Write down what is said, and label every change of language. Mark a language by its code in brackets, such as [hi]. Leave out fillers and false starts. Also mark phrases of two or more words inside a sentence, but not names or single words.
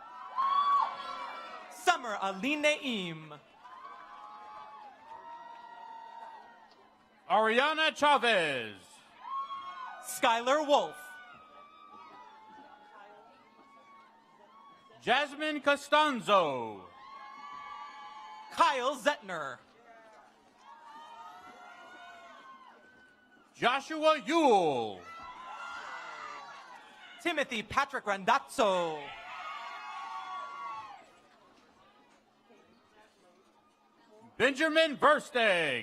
[en] Summer Aline Naeem. Ariana Chavez. Skylar Wolf. Jasmine Costanzo. Kyle Zettner. Joshua Yule. Timothy Patrick Randazzo. Benjamin Versteg.